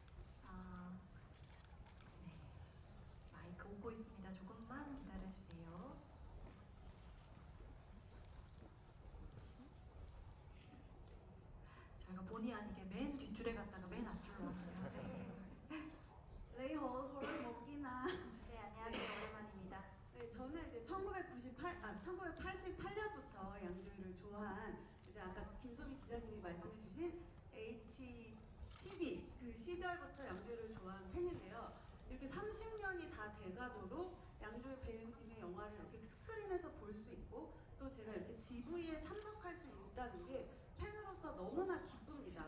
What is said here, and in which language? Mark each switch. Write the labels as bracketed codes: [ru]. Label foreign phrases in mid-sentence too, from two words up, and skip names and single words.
[ko] 네. 마이크 오고 있습니다. 조금만 기다려주세요. 저희가 본의 아니게 맨 뒷줄에 갔다가 맨 앞줄로 왔어요. 네. [yue] 你好，好耐冇見啦。 [ko] 네, 안녕하세요. 오랜만입니다. 네, 저는 이제 1988년부터 양조위를 좋아한 이제 아까 김소미 기자님이 말씀해주신 HTV 그 시절부터 양조위를 좋아한 팬인데요. 이렇게 30년이 다 돼가도록 양조위 배우님의 영화를 영화를 이렇게 스크린에서 볼 수 있고 또 제가 이렇게 GV에 참석할 수 있다는 게 팬으로서 너무나 기쁩니다.